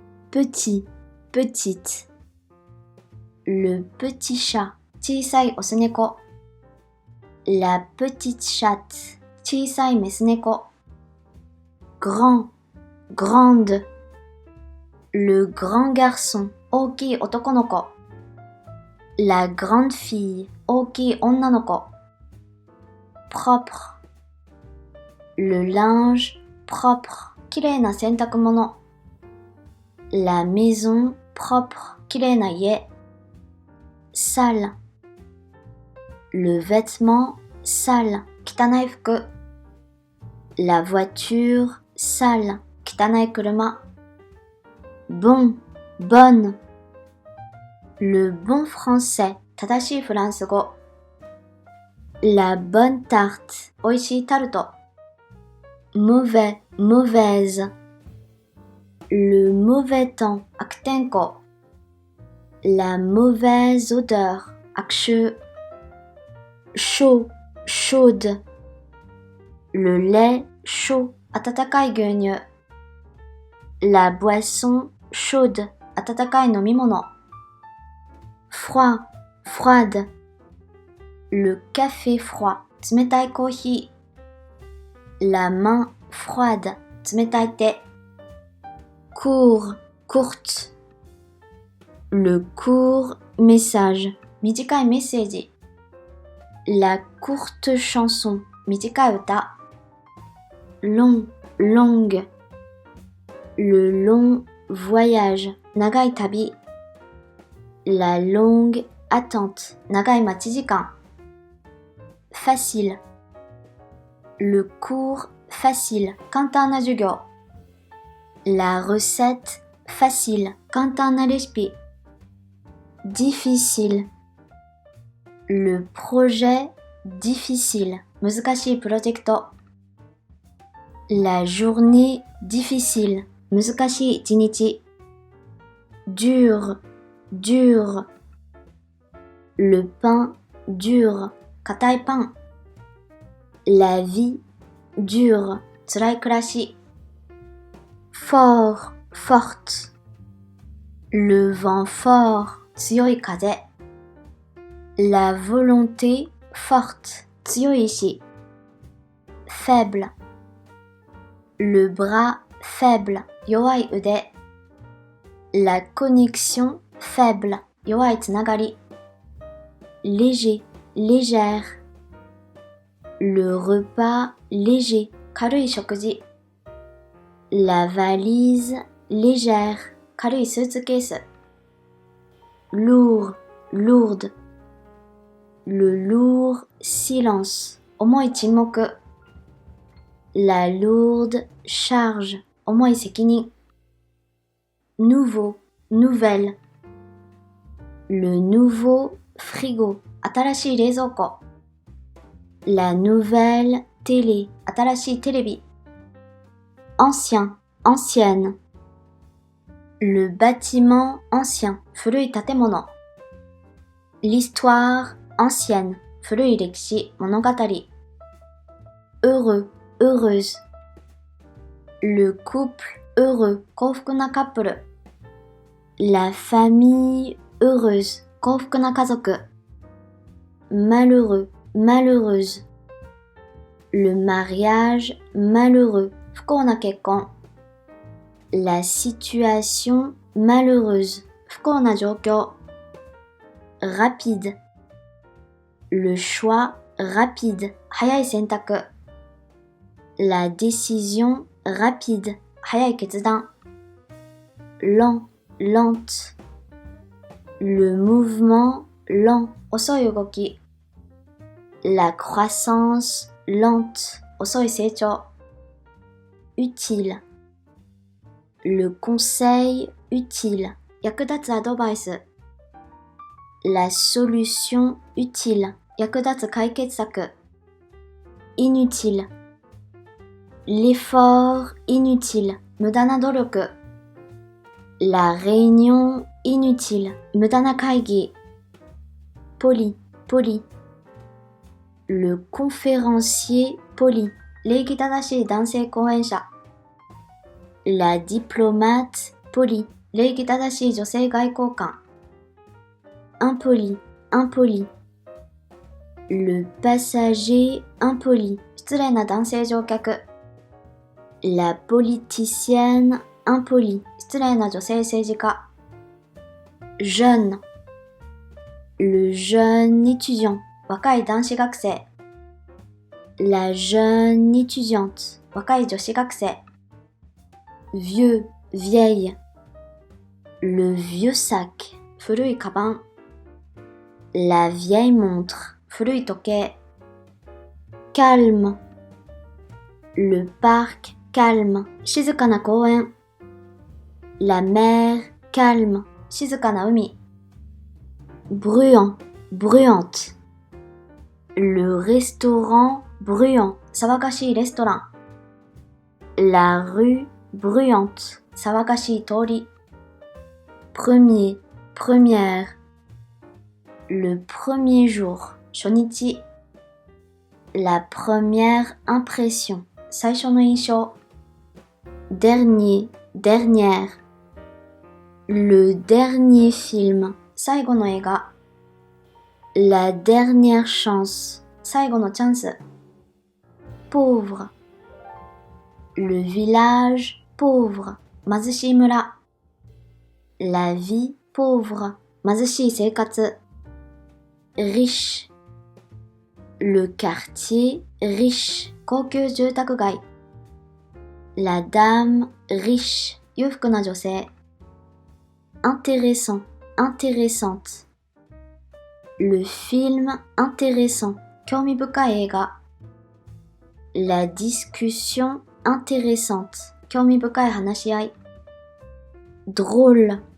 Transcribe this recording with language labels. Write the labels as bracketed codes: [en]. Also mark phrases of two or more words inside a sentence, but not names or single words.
[fr] petit, petite. Le petit chat, [ja] 小さいオス猫。 [fr] La petite chatte, [ja] 小さいメス猫。 [fr] Grand, grande. Le grand garçon, [ja] 大きい男の子。 [fr] La grande fille, [ja] 大きい女の子。Propre. [fr] Le linge, propre, [ja] きれいな洗濯物。 [fr] La maison, propre, [ja] きれいな家。Sale. [fr] Le vêtement, sale, [ja] 汚い服。 [fr] La voiture, sale, [ja] 汚い車。 [fr] Bon, bonne. Le bon français, [ja] 正しいフランス語。 [fr] La bonne tarte, [ja] 美味しいタルト。 [fr] Mauvais, mauvaise. Le mauvais temps, [ja] 悪天候。 [fr] La mauvaise odeur, [ja] 悪臭。 [fr] Chaud, chaude. Le lait chaud, [ja] 温かい牛乳。 [fr] La boisson chaude, [ja] 温かい飲み物。 [fr] Froid, froide. Le café froid, [ja] 冷たいコーヒー。 [fr] La main froide, [ja] 冷たい手。 [fr] Court, courte. Le court message, [ja] 短いメッセージ。 [fr] La courte chanson, [ja] 短い歌。 [fr] Long, longue. Le long voyage, [ja] 長い旅。 [fr] La longue attente, [ja] 長い待ち時間。Facile. [fr] Le cours facile, [ja] 簡単な授業。 [fr] La recette facile, [ja] 簡単なレシピ。Difficile. [fr] Le projet difficile, [ja] 難しいプロジェクト。 [fr] La journée difficile, [ja] 難しい一日。 [fr] Dur, dur. Le pain dur, [ja] 硬いパン。 [fr] La vie dure, [ja] 辛い暮らし。 [fr] Fort, forte. Le vent fort, [ja] 強い風。 [fr] La volonté forte, [ja] 強い意志。Faible. [fr] Le bras faible, [ja] 弱い腕。 [fr] La connexion faible, [ja] 弱いつながり。 [fr] Léger, légère. Le repas léger, [ja] 軽い食事。 [fr] La valise légère, [ja] 軽いスーツケース。 [fr] Lourd, lourde. Le lourd silence, [ja] 重い沈黙。 [fr] La lourde charge, [ja] 重い責任。 [fr] Nouveau, nouvelle. Le nouveau frigo, [ja] 新しい冷蔵庫。 [fr] La nouvelle télé, [ja] 新しいテレビ。 [fr] Ancien, ancienne. Le bâtiment ancien, [ja] 古い建物。 [fr] L'histoire ancienne, [ja] 古い歴史、物語。 [fr] Heureux, heureuse. Le couple heureux, [ja] 幸福なカップル。 [fr] La famille heureuse, [ja] 幸福な家族。 [fr] Malheureux, malheureuse. Le mariage malheureux, [ja] 不幸な結婚。 [fr] La situation malheureuse, [ja] 不幸な状況。Rapide. [fr] Le choix rapide, [ja] 早い選択。 [fr] La décision rapide, [ja] 早い決断。 [fr] Lent, lente. Le mouvement lent, [ja] 遅い動き。 [fr] La croissance lente, [ja] 遅い成長。Utile. [fr] Le conseil utile, [ja] 役立つアドバイス。 [fr] La solution utile, [ja] 役立つ解決策。Inutile. [fr] L'effort inutile, [ja] 無駄な努力。 [fr] La réunion inutile, [ja] 無駄な会議。 [fr] Poli, poli. Le conférencier poli, [ja] 礼儀正しい男性講演者。 [fr] La diplomate poli, [ja] 礼儀正しい女性外交官。 [fr] impoli, impoli. Le passager impoli. [ja] 失礼な男性乗客。 [fr] La politicienne impoli. [ja] 失礼な女性政治家。Jeune. [fr] Le jeune étudiant. [ja] 若い男子学生。 [fr] La jeune étudiante. [ja] 若い女子学生。 [fr] Vieux, vieille. Le vieux sac. [ja] 古いカバン。 [fr] La vieille montre. [ja] 古い時計。Calme. [fr] Le parc calme. [ja] 静かな公園。 [fr] La mer calme. [ja] 静かな海。 [fr] Bruyant, bruyante. Le restaurant bruyant. [ja] 騒がしいレストラン。 [fr] La rue bruyante. [ja] 騒がしい通り。 [fr] Premier, première. Le premier jour. [ja] 初日。 [fr] La première impression. [ja] 最初の印象。 [fr] Dernier, dernière. Le dernier film. [ja] 最後の映画。 [fr] La dernière chance. [ja] 最後のチャンス。Pauvre. [fr] Le village pauvre. [ja] 貧しい村。 [fr] La vie pauvre. [ja] 貧しい生活。Riche. [fr] Le quartier riche. [ja] 高級住宅街。 [fr] La dame riche. [ja] 裕福な女性。 [fr] Intéressant, intéressante. Le film intéressant. [ja] 興味深い映画。 [fr] La discussion intéressante. [ja] 興味深い話し合い。Drôle.